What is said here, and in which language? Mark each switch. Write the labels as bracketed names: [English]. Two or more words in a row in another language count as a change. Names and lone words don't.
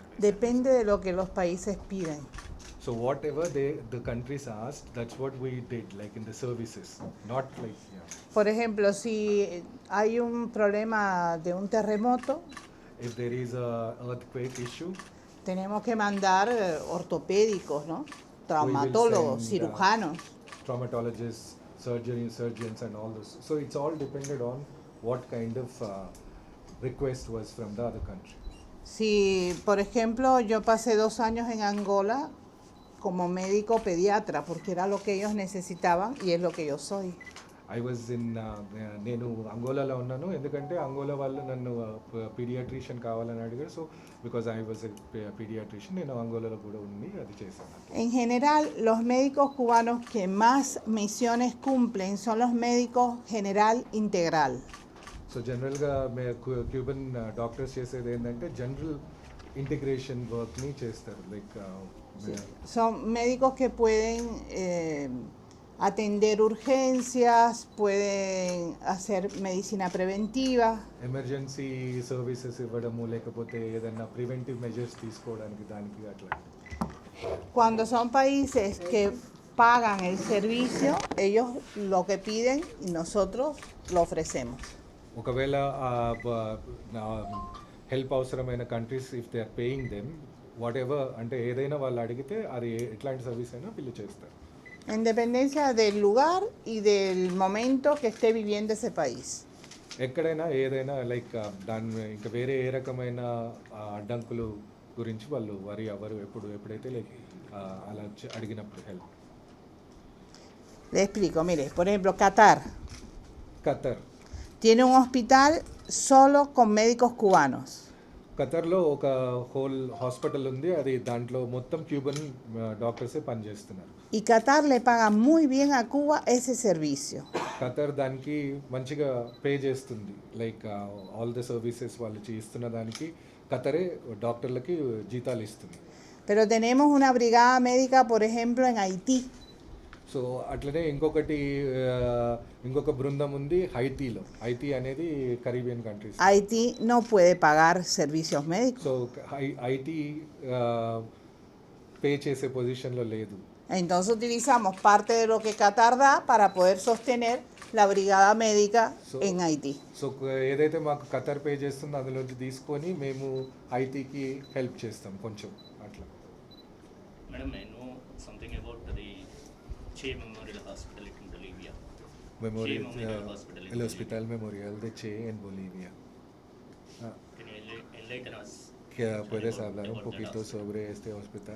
[Spanish] depende de lo que los países piden. [English] So whatever the countries asked, that's what we did, like in the services, not like [Spanish] Por ejemplo, si hay un problema de un terremoto, [English] if there is a earthquake issue, [Spanish] tenemos que mandar ortopédicos, ¿no? [English] we [Spanish] Traumatólogos, [English] will send, [Spanish] cirujanos. [English] traumatologists, surgeons, and all those. So it's all depended on what kind of request was from the other country. [Spanish] Si, por ejemplo, yo pasé 2 años en Angola como médico pediatra, porque era lo que ellos necesitaban y es lo que yo soy. [English] I was in [Telugu] నేను అంగోలాలో ఉన్నాను ఎందుకంటే అంగోలా వాళ్ళు నన్ను పీడియాట్రిషియన్ కావాలని అడిగారు [English] so because I was pediatrician [Telugu] నేను అంగోలాలో కూడా ఉండి అది చేశాను. [Spanish] En general, los médicos cubanos que más misiones cumplen son los médicos general integral. [Telugu] సో జనరల్గా [English] Cuban doctors [Telugu] చేసేది ఏంటంటే [English] general integration [Telugu] వర్క్ని చేస్తారు లైక్ [Spanish] Son médicos que pueden atender urgencias, pueden hacer medicina preventiva. [English] emergency services [Telugu] ఇవ్వడము లేకపోతే ఏదైనా [English] preventive measures [Telugu] తీసుకోవడానికి దానికి అట్లా. [Spanish] Cuando son países que pagan el servicio, ellos lo que piden y nosotros lo ofrecemos. [Telugu] ఒకవేళ హెల్ప్ అవసరమైన కంట్రీస్ [English] if they are paying them what ever [Telugu] అంటే ఏదైనా వాళ్ళు అడిగితే అది ఎట్లాంటి సర్వీస్ అయినా వీళ్ళు చేస్తారు. [Spanish] En dependencia del lugar y del momento que esté viviendo ese país. [Telugu] ఎక్కడైనా ఏదైనా లైక్ దాని ఇంకా వేరే ఏ రకమైన అడ్డంకులు గురించి వాళ్ళు వరి అవ్వరు ఎప్పుడైతే లైక్ అలా అడిగినప్పుడు హెల్ప్. [Spanish] Le explico, mire, por ejemplo, Qatar [Telugu] ఖతర్ [Spanish] tiene un hospital solo con médicos cubanos. [Telugu] ఖతర్లో ఒక [English] whole hospital [Telugu] ఉంది అది దాంట్లో మొత్తం [English] Cuban doctors [Telugu] పనిచేస్తున్నారు. [Spanish] Y Qatar le paga muy bien a Cuba ese servicio. [Telugu] ఖతర్ దానికి మంచిగా పే చేస్తుంది [English] like all the services [Telugu] వాళ్ళు ఇస్తున్న దానికి ఖతరే డాక్టర్లకి జీతాలు ఇస్తుంది. [Spanish] Pero tenemos una brigada médica, por ejemplo, en Haití. [Telugu] సో అట్లనే ఇంకొక బృందం ఉంది హైతీలో. హైతీ అనేది [English] Caribbean countries. [Spanish] Haití no puede pagar servicios médicos. [Telugu] సో హైతీ పే చేసే పొజిషన్లో లేదు. [Spanish] Entonces utilizamos parte de lo que Qatar da para poder sostener la brigada médica en Haití. [Telugu] సో ఏదైతే మాకు ఖతర్ పే చేస్తుందో అందులోంచి తీసుకొని మేము హైతీకి హెల్ప్ చేస్తాం కొంచెం అట్లా. [English] Madam, I know something about the Che Memorial Hospital in Bolivia. Memorial Hospital in [Spanish] el Hospital Memorial de Che en Bolivia. [English] Can you enlighten us? [Spanish] ¿Puedes hablar un [English] about that [Spanish] poquito [English] hospital? [Spanish] sobre este hospital?